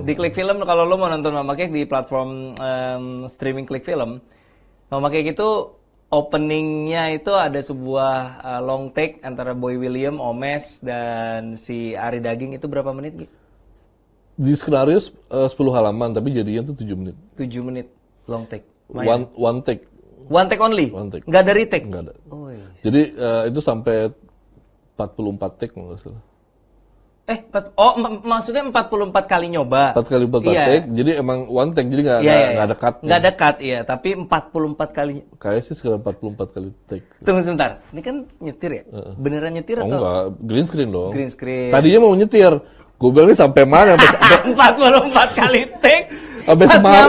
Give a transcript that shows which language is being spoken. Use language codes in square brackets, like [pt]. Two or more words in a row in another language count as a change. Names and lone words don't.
[id] Di Klik Film, kalau lo mau nonton Mama Cake di platform streaming Klik Film, Mama Cake itu openingnya itu ada sebuah [en] long take [id] antara Boy William, Omes, dan si Ari Daging. Itu berapa menit gitu? Di skenario 10 halaman, tapi jadinya tuh 7 menit. 7 menit [en] long take. One take. One take only? One take. [id] Nggak ada retake? Nggak ada. Oh, iya. Jadi itu sampai 44 take nggak salah. Maksudnya 44 kali nyoba. 4 kali 4 take, jadi emang [en] one take, [id] jadi nggak ada cut. Nggak ada cut, iya. Tapi 44 kali. Kayak sih sekitar 44 kali take. Tunggu sebentar, ini kan nyetir ya? Beneran nyetir atau? Enggak, [en] green screen [id] dong. [en] Green screen. [id] Tadinya mau nyetir, gue bilang ini sampai mana? 44 kali take. Sampai Pas Semarang